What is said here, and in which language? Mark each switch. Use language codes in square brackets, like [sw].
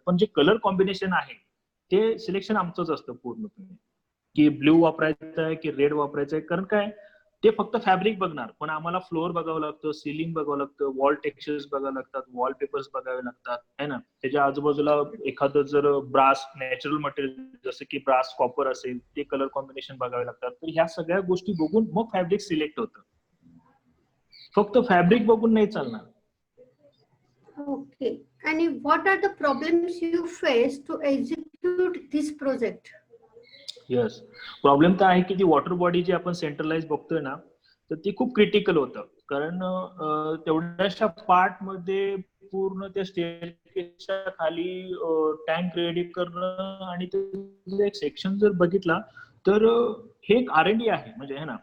[mr] पण जे colour combination आहे ते सिलेक्शन आमचंच असतं पूर्णपणे, की ब्ल्यू वापरायचं आहे की रेड वापरायचं आहे. कारण काय, ते फक्त फॅब्रिक बघणार, पण आम्हाला फ्लोअर बघावं लागतं, सिलिंग बघावं लागतं, वॉल टेक्स्चर्स बघावं लागतात, वॉल पेपर्स बघावे लागतात, है ना. त्याच्या आजूबाजूला एखादं जर ब्रास नॅचरल मटेरियल जसं की ब्रास कॉपर असेल, ते कलर कॉम्बिनेशन बघावे लागतात. तर ह्या सगळ्या गोष्टी बघून मग फॅब्रिक सिलेक्ट होतं. फक्त फॅब्रिक बघून नाही चालणार. [en] Okay. And what are the problems you face to execute this project? [mr] Yes, problem तर आहे की ती वॉटर बॉडी जी आपण सेंट्रलाइज बघतोय ना, तर ती खूप क्रिटिकल होतं. कारण तेवढ्याशा पार्ट मध्ये पूर्ण त्या स्टेअरकेसच्या खाली टँक रेडी करणं, आणि ते एक सेक्शन जर बघितला तर हे एक R&D आहे, म्हणजे है ना.